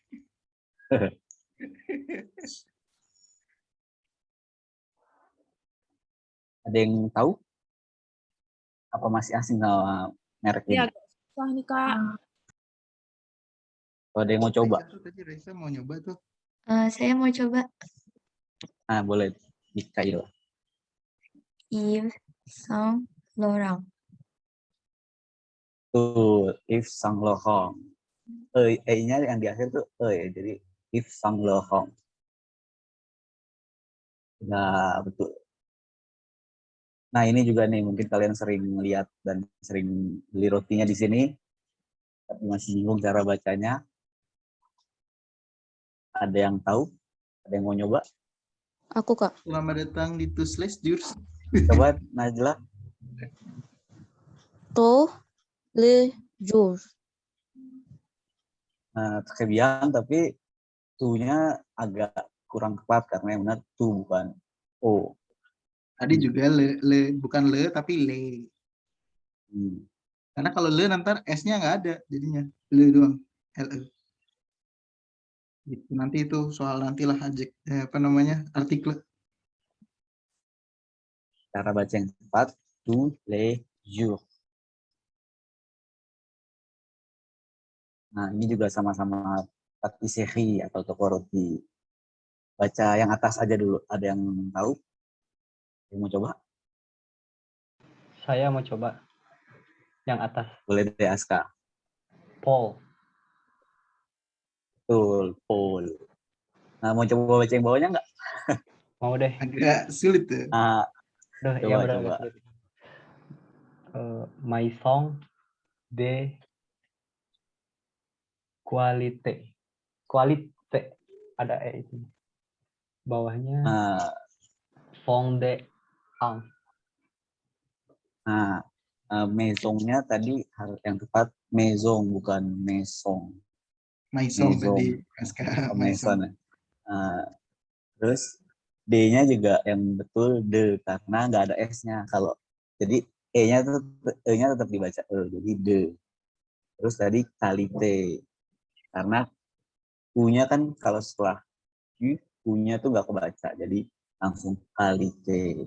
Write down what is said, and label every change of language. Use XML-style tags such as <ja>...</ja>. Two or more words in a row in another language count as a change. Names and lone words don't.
<id>Ada yang tahu? Apa masih asing sama merek ini? agak susah nih Kak. Kalau ada yang mau coba, Raisa mau nyoba tuh. Saya mau coba nah boleh Mikael. Yves Saint Laurent. Tuh, Yves Saint Laurent. E-nya yang di akhir tuh ya, jadi Yves Saint Laurent. Nah, betul. Nah, ini juga nih mungkin kalian sering lihat dan sering beli rotinya di sini, tapi masih bingung cara bacanya. Ada yang tahu? Ada yang mau nyoba? Aku Kak. Selamat datang di</id> <fr>Tusles Jurs.</fr> <id>Coba Najla.</id> <fr>To le jour.</fr> <id>Nah, kebiasaan tapi tu-nya agak kurang tepat karena yang benar tu bukan o. Tadi juga bukan le tapi le. Karena kalau le nanti S-nya nggak ada jadinya. Le doang. LE. Gitu. Nanti itu soal nantilah artikel. Cara baca yang tepat</id> <fr>tu le jour.</fr> <id>Nah, ini juga sama-sama patisserie atau toko roti. Baca yang atas aja dulu. Ada yang tahu? Yang mau coba? Saya mau coba yang atas. Boleh deh, Aska. Paul. Betul, Paul. Nah, mau coba baca yang bawahnya nggak? Mau deh. Agak sulit tuh. Nah, Duh, coba, ya benar coba. agak sulit.</id> <fr>Maison de qualité. Qualité.</fr> <id>Ada E itu. Bawahnya</id> <fr>fond de teint.</fr> <id>Nah, maisonnya tadi yang tepat maison bukan maison. Maison tadi. Maison. Terus D-nya juga yang betul de karena nggak ada S-nya. Kalau jadi E-nya tetap dibaca E, jadi de. Terus tadi qualité karena U-nya kan kalau setelah U-nya tuh nggak kebaca, jadi langsung qualité.</id>